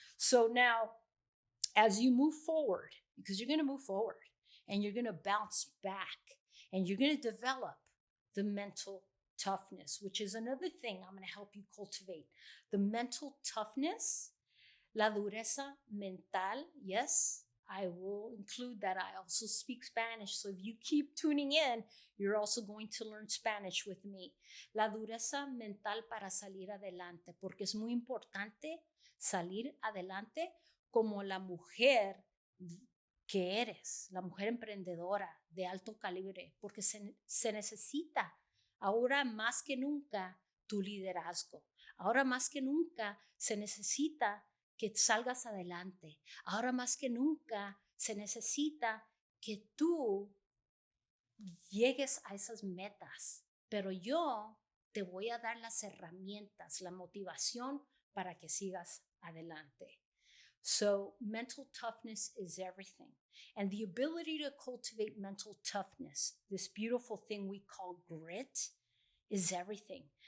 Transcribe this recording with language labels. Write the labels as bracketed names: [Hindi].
[English] So now, as you move forward, because you're going to move forward and you're going to bounce back and you're going to develop the mental toughness, which is another thing I'm going to help you cultivate. The mental toughness, [Spanish] la dureza mental. [English] Yes, I will include that. I also speak Spanish. So if you keep tuning in, you're also going to learn Spanish with me. [Spanish] La dureza mental para salir adelante, porque es muy importante salir adelante como la mujer que eres, la mujer emprendedora de alto calibre, porque se necesita ahora más que nunca tu liderazgo. Ahora más que nunca se necesita que salgas adelante. Ahora más que nunca se necesita que tú llegues a esas metas. Pero yo te voy a dar las herramientas, la motivación para que sigas adelante. [English] So mental toughness is everything. And the ability to cultivate mental toughness, this beautiful thing we call grit, is everything.